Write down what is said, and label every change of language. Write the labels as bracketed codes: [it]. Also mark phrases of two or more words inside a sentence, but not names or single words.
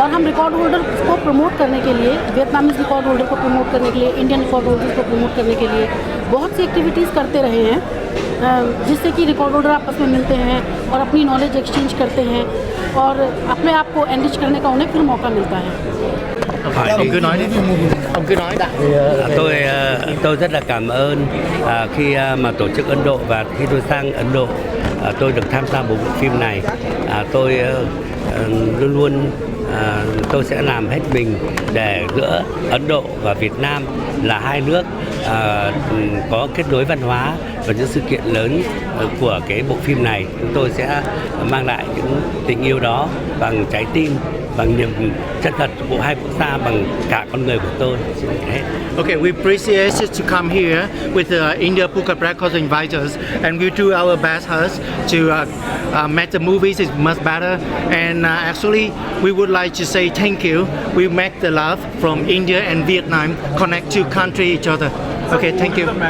[hi] और हम [en] record holder [hi] को प्रमोट करने के लिए, [en] Vietnamese record holder [hi] को प्रमोट करने के लिए, [en] Indian record holder [hi] को प्रमोट करने के लिए बहुत सी एक्टिविटीज़ करते रहे हैं, जिससे कि [en] record holder [hi] आपस में मिलते हैं और अपनी [en] knowledge exchange [hi] करते हैं और अपने आप को एनरिच करने का उन्हें फिर मौका मिलता है। [vi] Ông cứ nói đi. Ông cứ nói đã. Tôi rất là cảm ơn khi mà tổ chức Ấn Độ, và khi tôi sang Ấn Độ tôi được tham gia bộ phim này. Tôi luôn luôn tôi sẽ làm hết mình để giữa Ấn Độ và Việt Nam là hai nước có kết nối văn hóa và những sự kiện lớn của cái bộ phim này. Chúng tôi sẽ mang lại những tình yêu đó bằng trái tim, bằng niềm chân thật của hai quốc gia, bằng cả con người của tôi. [en] Okay, we appreciate you to come here with the India Book of Records inviters, and we do our best to make the movies is much better. And actually, we would like to say thank you. We make the love from India and Vietnam connect two countries each other.